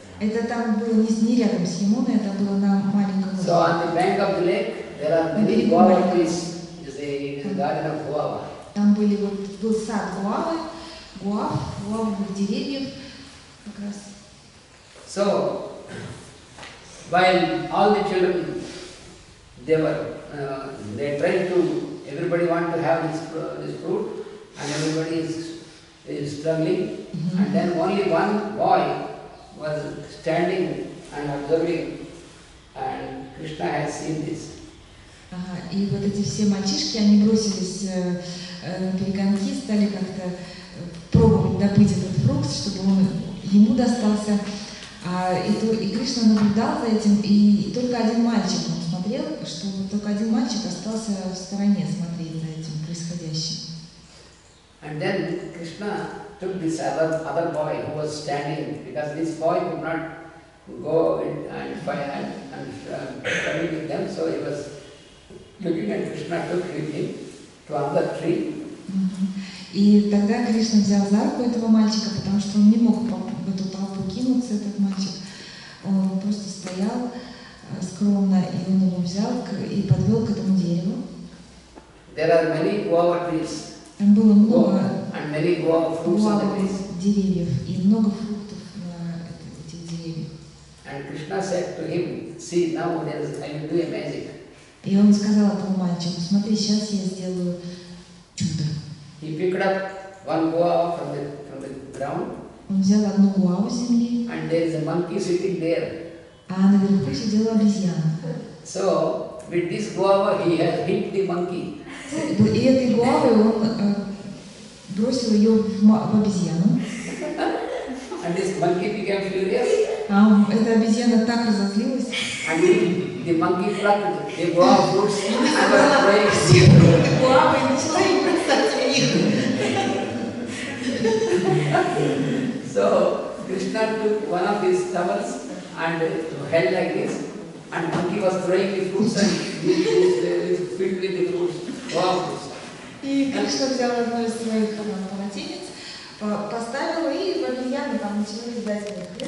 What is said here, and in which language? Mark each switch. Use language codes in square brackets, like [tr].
[ru] Это там было не рядом с Ямуной, это было на маленьком [en] So on the bank of the lake, there are many guava trees. It is a garden of guava. [ru] Там был сад гуавовых деревьев как раз. [en] So while all the children, they tried to, everybody want to have this fruit, and everybody is struggling, and then only one boy was standing and observing, and Krishna has seen this. [ru] И вот эти все мальчишки, они бросились на перегонки, стали как-то пробовать добыть этот фрукт, чтобы он ему достался. И Кришна наблюдал за этим, и только один мальчик, он смотрел, что только один мальчик остался в стороне смотреть за этим происходящим. [en] And then Krishna took this other boy who was standing, because this boy could not go and fight and fight with them, so he was looking at Krishna, took him to another tree. [ru] И тогда Кришна взял за руку этого мальчика, потому что он не мог в эту толпу кинуться, этот мальчик. Он просто стоял скромно, и он его взял и подвел к этому дереву. [en] There are many guava trees. [ru] Там было много гуавовых деревьев и много фруктов на этих деревьях. [en] And Krishna said to him, "See, now I will do a magic." [ru] И он сказал этому мальчику: смотри, сейчас я сделаю чудо. [en] He picked up one guava from the ground. [ru] Он взял одну гуаву с земли. [en] And there is a monkey sitting there. [ru] А наверху сидела обезьяна. [en] So with this guava he has hit the monkey. [ru] И этой гуавой он бросил ее в обезьяну. [en] And this monkey became furious. [ru] А эта обезьяна так разозлилась. [en] And the monkey plucked the guava fruits and was throwing [ru] гуавы и начала им бросать в них. [en] So Krishna took one of his towels and held like this, and monkey was throwing the fruits and filled with the fruits, guava fruits. [ru] И Кришна взял одно из своих полотенец, поставил, и в обезьяны там начали летать в них.